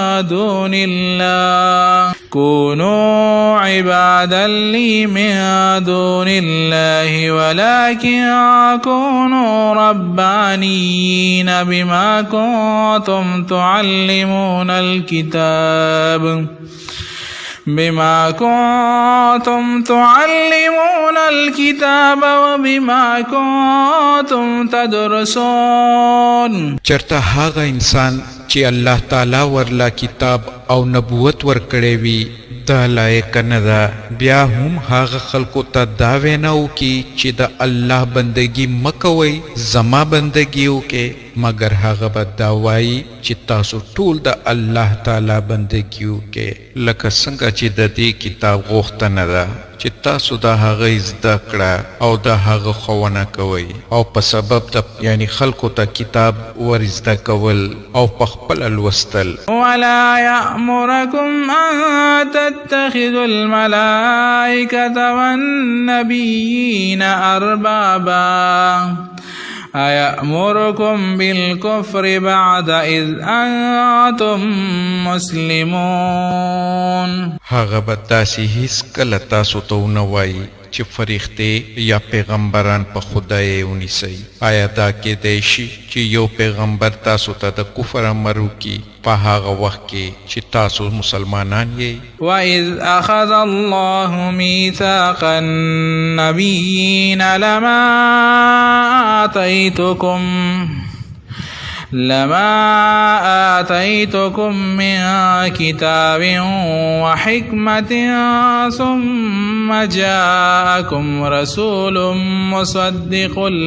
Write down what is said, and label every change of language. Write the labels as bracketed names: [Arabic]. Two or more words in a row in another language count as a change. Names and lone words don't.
[Arabic] دون الله ولكن كونوا ربانيين بما كنتم تعلمون الكتاب وبما كنتم تدرسون. [Pashto] چرته هغه انسان چې الله تعالی ورلا کتاب او نبوت ورکړی وي دا لایق نه ده بیا هم هغه خلکو ته دا وینا وکړي چې د الله بندگی مکوئ زما بندگی وکړئ مگر هغه به دا وایي چې تاسو ټول د الله تعالی بندگی وکړئ لکه څنګه چې د دې کتاب غوښتنه ده چې تاسو د هغه زده کړه او د هغه ښوونه کوئ او په سبب د یعنی خلکو ته کتاب ور زده کول او په خپله لوستل. [Arabic] ولا يأمركم أن تتخذوا الملائكة والنبيين أربابا أيأمركم بالكفر بعد إذ أنتم مسلمون. [Pashto] هغه به داسې هیڅ کله تاسو ته ونه وایي چې فرښتې یا پیغمبران په خدای ونیسئ. آیا دا کیدای شي چې یو پیغمبر تاسو ته د کفر امر وکړي په هغه وخت کې چې تاسو مسلمانان یې؟ [Arabic] وَإِذْ أَخَذَ اللَّهُ مِيثَاقَ النَّبِيِّينَ لَمَا لما آتيتكم من كتاب وحكمة ثم جاءكم رسول مصدق